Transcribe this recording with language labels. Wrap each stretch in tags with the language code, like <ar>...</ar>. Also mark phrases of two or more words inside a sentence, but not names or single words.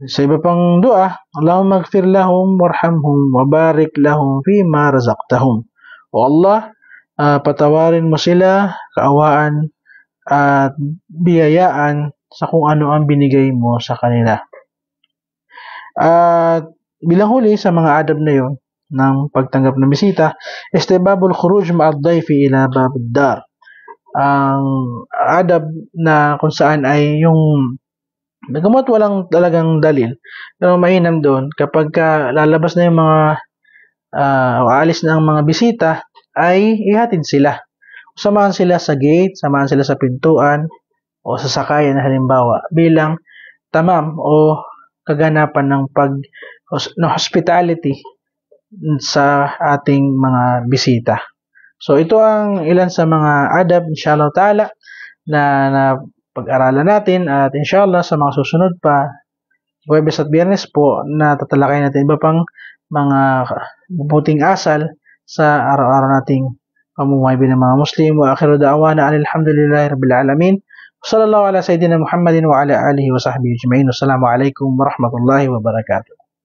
<tl>Sa iba pang dua,</tl> <ar>اللهم اغفر لهم وارحمهم وبارك لهم فيما رزقتهم.</ar> <tl>O Allah, patawarin mo sila, kaawaan at biyayaan sa kung ano ang binigay mo sa kanila. At bilang huli sa mga adab na yon ng pagtanggap ng bisita,</tl> <ar>استحباب الخروج مع الضيف إلى باب الدار.</ar> <tl>Ang adab na kung saan ay yung bagamat walang talagang dalil, pero mainam doon kapag lalabas na yung mga o aalis na ang mga bisita, ay ihatid sila. Samahan sila sa gate, samahan sila sa pintuan, o sa sakayan na halimbawa, bilang tamam o kaganapan ng hospitality sa ating mga bisita. So ito ang ilan sa mga adab</tl> <ar>إن شاء الله تعالى</ar> <tl>na pag-aralan natin at inshallah sa mga susunod pa Huwebes at Biyernes po na tatalakayin natin iba pang mga mabuting asal sa araw-araw nating pamumuhay bilang mga Muslim.</tl> <ar>وآخر دعوانا الحمد لله رب العالمين. صلى الله على سيدنا محمد وعلى آله وصحبه أجمعين. والسلام عليكم ورحمة الله وبركاته.</ar>